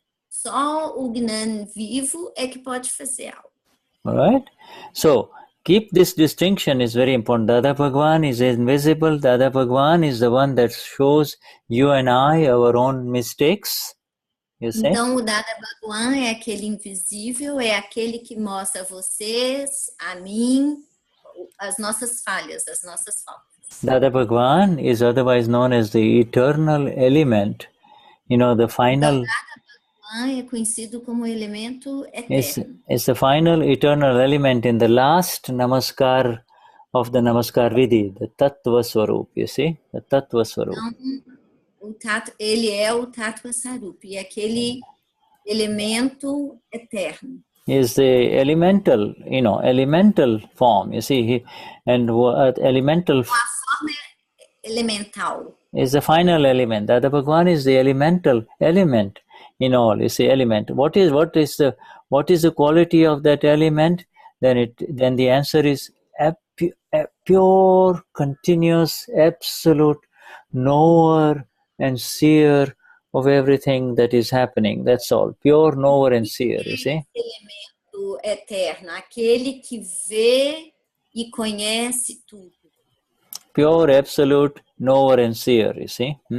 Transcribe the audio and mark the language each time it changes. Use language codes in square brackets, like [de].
[pt] Só o Gnani vivo é que pode fazer algo. [en] All right? So, keep this distinction is very important. Dada Bhagwan is invisible. Dada Bhagwan is the one that shows you and I our own mistakes. You see? [pt] Então, o Dada Bhagwan é aquele invisível, é aquele que mostra a vocês, a mim, as nossas falhas, as nossas faltas. [en] Dada Bhagwan is otherwise known as the eternal element. The final... [pt] Então, Dada Bhagwan é conhecido como elemento eterno. [en] It's the final eternal element in the last Namaskar of the Namaskar Vidhi, the Tattva Swarup, you see? The Tattva Swarup. [pt] Então, ele é o Tattva Swarup, e aquele elemento eterno. [en] Is the elemental form, you see, elemental. [pt] A forma elemental. [en] Is the final element. Dada Bhagwan is the elemental element in all. You see, element. What is the quality of that element? Then the answer is pure, continuous, absolute, knower and seer of everything that is happening. That's all. Pure knower and seer, you see. [pt] Elemento eterno, aquele que vê e conhece tudo. [en] Pure, absolute, knower and seer, you see.